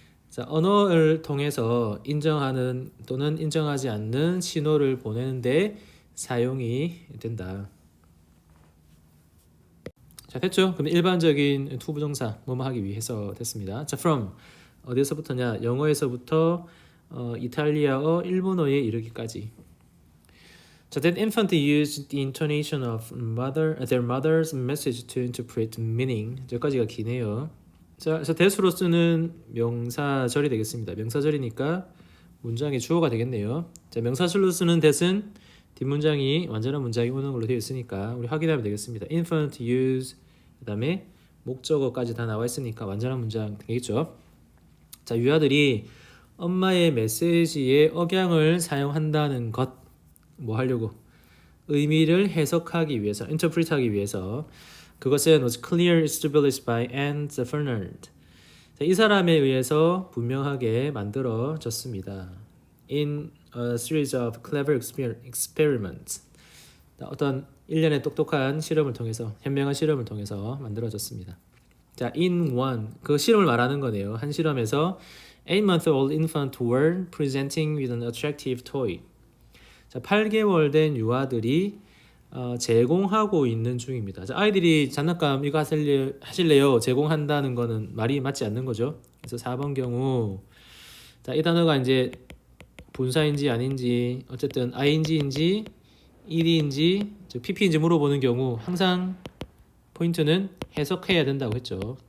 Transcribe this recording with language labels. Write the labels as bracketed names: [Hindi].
[Korean] 자, 언어를 통해서 인정하는 또는 인정하지 않는 신호를 보내는데 사용이 된다. 자, 됐죠? 그럼 일반적인 to 부정사 뭐뭐 하기 위해서 됐습니다. 자, from 어디서부터냐? 영어에서부터 이탈리아어, 일본어에 이르기까지. [English] 자, that infant used the intonation of their mother's message to interpret meaning. [Korean] 여기까지가 기네요. 자, 그래서 that으로 쓰는 명사절이 되겠습니다. 명사절이니까 문장의 주어가 되겠네요. 자, 명사절로 쓰는 that은 뒷문장이 완전한 문장이 오는 걸로 되어 있으니까 우리 확인하면 되겠습니다. infant use 그다음에 목적어까지 다 나와 있으니까 완전한 문장 되겠죠. 자, 유아들이 엄마의 메시지에 억양을 사용한다는 것 뭐 하려고? 의미를 해석하기 위해서, interpret하기 위해서. 그것은 [English] was clear established by Anne Fernand. [Korean] 자, 이 사람에 의해서 분명하게 만들어졌습니다. [English] In a series of clever experiments. [Korean] 어떤 일련의 똑똑한 실험을 통해서, 현명한 실험을 통해서 만들어졌습니다. 자, in one 그 실험을 말하는 거네요. 한 실험에서 [English] 8-month-old infant were presenting with an attractive toy. [Korean] 자, 8개월 된 유아들이 제공하고 있는 중입니다. 자, 아이들이 장난감 이거 하실래요? 제공한다는 거는 말이 맞지 않는 거죠. 그래서 4번 경우 자, 이 단어가 이제 분사인지 아닌지 어쨌든 ing인지 ed인지 pp인지 물어보는 경우 항상 포인트는 해석해야 된다고 했죠.